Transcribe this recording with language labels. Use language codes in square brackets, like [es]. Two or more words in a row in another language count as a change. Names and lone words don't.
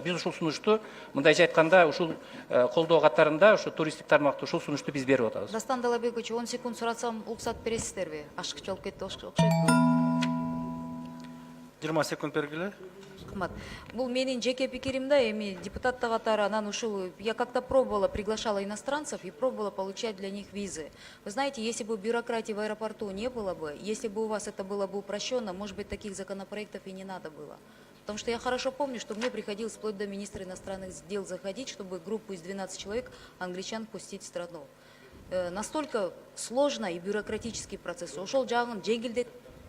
[ky] Биз ушул сунушту мындайча айтканда ушул колдоо катарында ошо туристтик тармакта ушул сунушту биз берип атабыз. Дастан Далабекович, 10 секунд суратсам уруксат бересиздерби? Ашыкча болуп кетти окшойт. 20 секунд бергиле. Рахмат. Бул менин жеке пикирим да, эми депутаттар катары, анан ушул [ru] я как-то пробовала, приглашала иностранцев и пробовала получать для них визы. Вы знаете, если бы бюрократии в аэропорту не было бы, если бы у вас это было бы упрощенно, может быть, таких законопроектов и не надо было. Потому что я хорошо помню, что мне приходилось вплоть до министра иностранных дел заходить, чтобы группу из 12 человек англичан пустить в страну. Настолько сложно и бюрократический процесс. [ky] Ошол жагын жеңилдетип